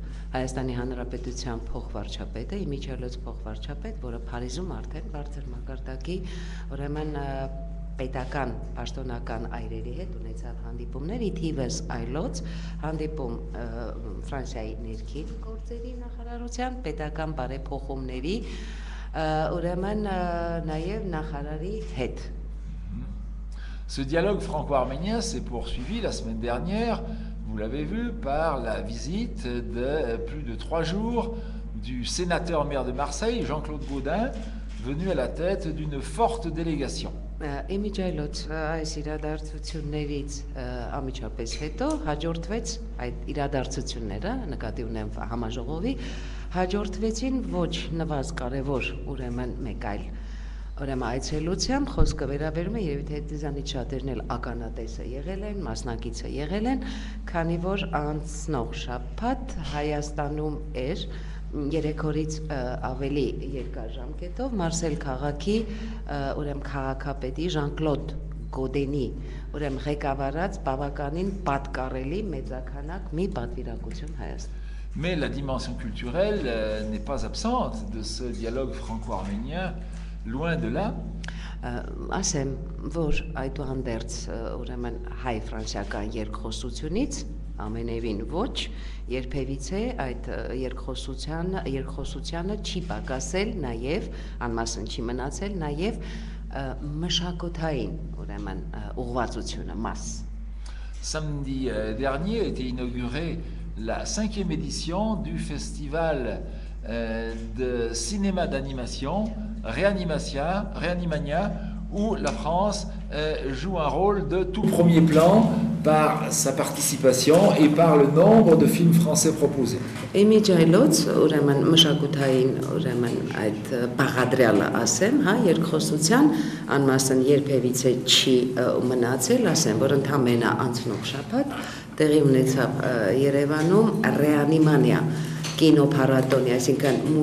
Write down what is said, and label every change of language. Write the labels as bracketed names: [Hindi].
[Armenian] Հայաստանի Հանրապետության փոխվարչապետը, Իմիջիայլոց փոխվարչապետ, որը Փարիզում արդեն բարձր մակարդակի, ուրեմն պետական պաշտոնական այրերի հետ ունեցավ հանդիպումներ, ի թիվս այլոց հանդիպում Ֆրանսիայի ներքին գործերի նախարարության, պետական բարեփոխումների, ուրեմն նաև նախարարի հետ. [French] Ce dialogue franco-arménien s'est poursuivi la semaine dernière. Vous l'avez vu par la visite de plus de 3 jours du sénateur maire de Marseille, Jean-Claude Gaudin, venu à la tête d'une forte délégation. [Armenian] Իմիջայլոց այս իրադարձություններից ամիջապես հետո հաջորդվեց այդ իրադարձությունները, նկատի ունեմ համաժողովի, հաջորդվեցին ոչ նվազ կարևոր ուրեմն մեկ այլ ուրեմն այցելությամբ խոսքը վերաբերում է երևի թե դիզանից շատերն էլ ականատեսը եղել են, մասնակիցը եղել են, քանի որ անցնող շաբաթ Հայաստանում էր 3 օրից ավելի երկար ժամկետով Մարսել քաղաքի ուրեմն քաղաքապետի Ժան-Կլոդ Գոդենի ուրեմն ղեկավարած բավականին պատկառելի մեծաքանակ մի պատվիրակություն Հայաստան. [French] Mais la dimension culturelle n'est pas absente de ce dialogue franco-arménien. Loin de là. [Armenian] Ասեմ, որ այդուհանդերձ ուրեմն հայ-ֆրանսիական երկխոսությունից ամենևին ոչ, երբևիցե այդ երկխոսությանը չի պակասել նաև, անմասն չի մնացել նաև մշակութային ուրեմն ուղղվածությունը մաս. [French] Samedi dernier a été inaugurée la 5e édition du festival de cinéma d'animation Réanimania, où la France joue un rôle de tout premier plan par sa participation et par le nombre de films français proposés. [Armenian] Իմիջայլոց ուրեմն մշակութային ուրեմն այդ բաղադրյալը ասեմ, հա, երկխոսության անմասն երբևիցե չի մնացել, ասեմ, որ ընդամենը անցնող շաբաթ տեղի ունեցավ Երևանում Ռեանիմանիա կինոփառատոնի, այսինքն